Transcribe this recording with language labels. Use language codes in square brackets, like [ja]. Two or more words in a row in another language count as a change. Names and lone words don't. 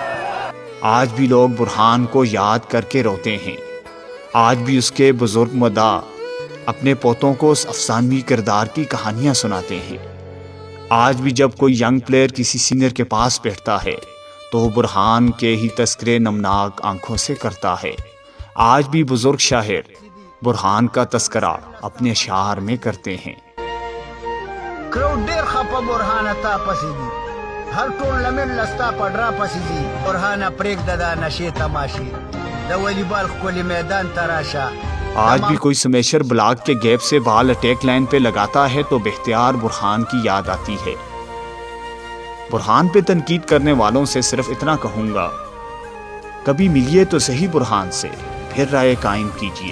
[ur] آج بھی لوگ برہان کو یاد کر کے روتے ہیں، آج بھی اس کے بزرگ مداح اپنے پوتوں کو اس افسانوی کردار کی کہانیاں سناتے ہیں۔ آج بھی جب کوئی ینگ پلیئر کسی سینئر کے پاس بیٹھتا ہے تو وہ برہان کے ہی تذکرے نمناک آنکھوں سے کرتا ہے۔ آج بھی بزرگ شاعر برہان کا تذکرہ اپنے اشعار میں کرتے ہیں۔ [ps] کراؤډ ډیر خپه برهانه تا پسې دي، هر ټورنمنټ لستا پډرا پسې دي، برهانه پرېږده دا نشې تماشې، د والیبال ښکلي میدان ته راشه۔ [ur] آج بھی کوئی سمیشر بلاک کے گیپ سے بال اٹیک لائن پہ لگاتا ہے تو بختیار برہان کی یاد آتی ہے۔ برہان پہ تنقید کرنے والوں سے صرف اتنا کہوں گا، کبھی ملیے تو صحیح برہان سے، پھر رائے قائم کیجئے۔